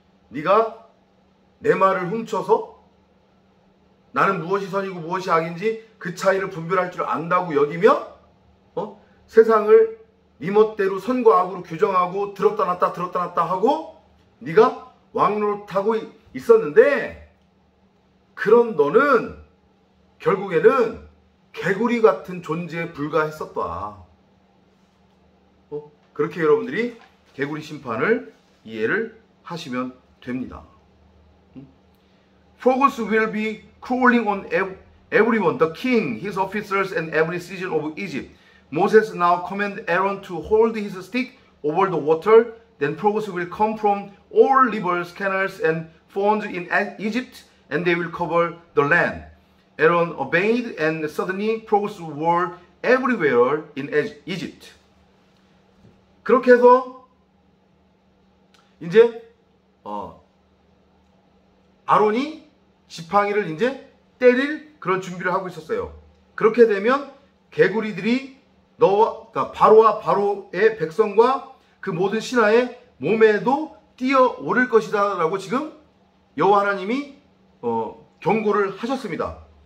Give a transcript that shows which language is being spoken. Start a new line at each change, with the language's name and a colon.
Korean: 네가 내 말을 훔쳐서 나는 무엇이 선이고 무엇이 악인지 그 차이를 분별할 줄 안다고 여기며 세상을 네 멋대로 선과 악으로 규정하고 들었다 놨다 하고 네가 왕노릇하고 있었는데, 그런 너는 결국에는 개구리 같은 존재에 불과했었다. 그렇게 여러분들이 개구리 심판을 이해를 하시면 됩니다.
English: Frogs will be crawling on everyone, the king, his officers, and every citizen of Egypt. Moses now command Aaron to hold his stick over the water. Then frogs will come from all rivers, canals, and ponds in Egypt, and they will cover the land. Aaron obeyed, and suddenly frogs were everywhere in Egypt.
Korean: 그렇게 해서 이제 아론이 지팡이를 이제 때릴 그런 준비를 하고 있었어요. 그렇게 되면 개구리들이 그러니까 바로와 바로의 백성과 그 모든 신하의 몸에도 뛰어오를 것이다 라고 지금 여호와 하나님이 경고를 하셨습니다.